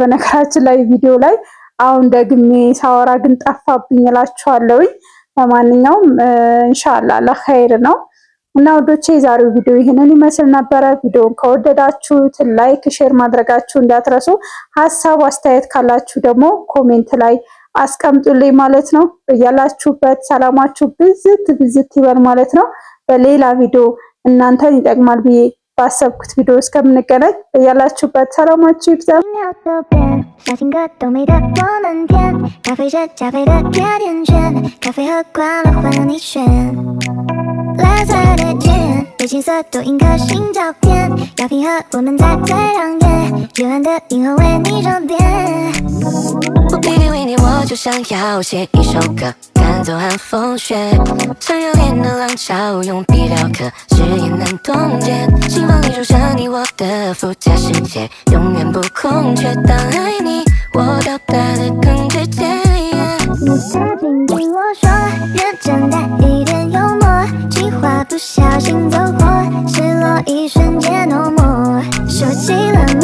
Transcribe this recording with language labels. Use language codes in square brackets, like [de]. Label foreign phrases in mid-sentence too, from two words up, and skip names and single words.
[am] በነገራችን ላይ ቪዲዮ ላይ አሁን ደግሜ ሳወራ ግን ጠፋብኝ እላችኋለሁ። ለማንኛውም [ar] إن شاء الله لخير [am] ነው እና ወዶቼ የዛሬው ቪዲዮ ይህንን ይመስል ነበረ። ቪዲዮውን ከወደዳችሁት ላይክ፣ ሼር ማድረጋችሁ እንዳትረሱ። ሀሳብ አስተያየት ካላችሁ ደግሞ ኮሜንት ላይ አስቀምጡልኝ ማለት ነው። በያላችሁበት ሰላማችሁ ብዝት ይበል ማለት ነው። በሌላ ቪዲዮ እናንተን ይጠቅማል ብዬ ባሰብኩት ቪዲዮ እስከምንገናኝ በያላችሁበት ሰላማችሁ ይብዛ። [zh] 小情歌都美得多满天，咖啡是加菲的甜甜圈，咖啡喝惯了换了你选。蓝色的天，被金色镀印颗心照片，药瓶盒我们在最亮眼，夜晚的银河为你装点。我偏偏为你，我就想要写一首歌，赶走寒风雪，像热烈的浪潮，用笔雕刻，誓言难冻结。心房里住着你我的附加世界，永远不空缺。当爱你，我表达的更直接。你曾经听我说，认真带一点幽默，计划不小心走火，失落一瞬间 [en] no more， [zh] 说起了。